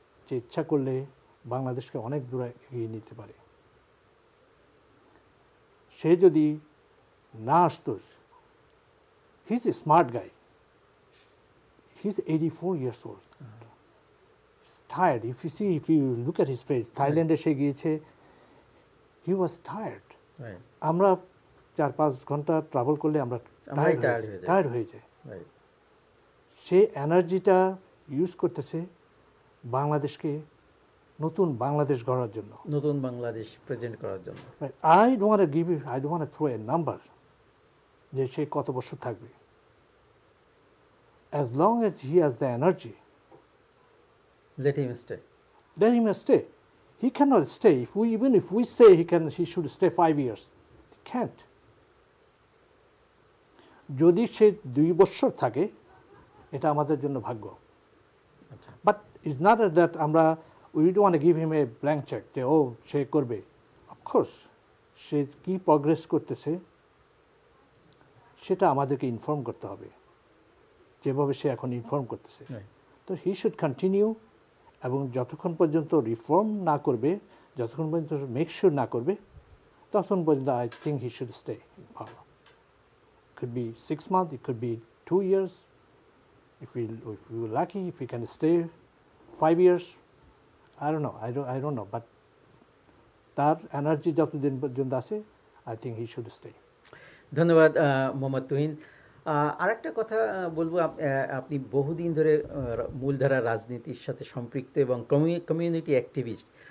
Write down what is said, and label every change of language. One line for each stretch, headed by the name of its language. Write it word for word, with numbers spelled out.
Bangla: যে ইচ্ছা করলে বাংলাদেশকে অনেক দূরে এগিয়ে নিতে পারে, সে যদি না আসতো,
English: He is a smart guy, he is eighty four years old, tired. If you see, if you look at his face, Thailand
Bangla: এসে গিয়েছে,
English: he was tired. Right.
Bangla: আমরা চার পাঁচ ঘন্টা ট্রাভেল করলে আমরা আমরাই tired হয়ে যাই। টায়ার্ড হয়ে যায়।
English: Right.
Bangla: সেই এনার্জিটা ইউজ করতেছে বাংলাদেশকে, নতুন বাংলাদেশ গড়ার জন্য। নতুন বাংলাদেশ প্রেজেন্ট করার জন্য।
English: I don't give you, I don't throw a number
Bangla: যে সে কত বছর থাকবে।
English: As long as he has the energy, Let him stay. let him stay. He cannot stay. If we, even if we say he can, he should stay five years. He can't.
Bangla: যদি সে দুই বছর থাকে এটা আমাদের জন্য ভাগ্য, আচ্ছা,
English: but is not that আমরা we don't want give him a blank check
Bangla: যে ও সে করবে। অফকোর্স সে কী প্রগ্রেস করতেছে সেটা আমাদেরকে ইনফর্ম করতে হবে, যেভাবে সে এখন ইনফর্ম করতেছে।
English: Right.
Bangla: তো
English: he should continue,
Bangla: এবং যতক্ষণ পর্যন্ত রিফর্ম না করবে, যতক্ষণ পর্যন্ত মেক শিওর না করবে, ততক্ষণ পর্যন্ত
English: I think he should stay in power. Could be six months, it could be two years. If we if we were lucky, if we can stay five years, I don't know. I don't I don't know. But
Bangla: তার energy যতদিন পর্যন্ত আছে,
English: I think he should stay.
Bangla: ধন্যবাদ আহ, মোহাম্মদ তুহিন। আহ, আরেকটা কথা আহ, বলবো, up- আহ, আপনি বহুদিন ধরে আহ, রা- মূলধারা রাজনীতির সাথে সম্পৃক্ত এবং কমিউনিটি অ্যাক্টিভিস্ট।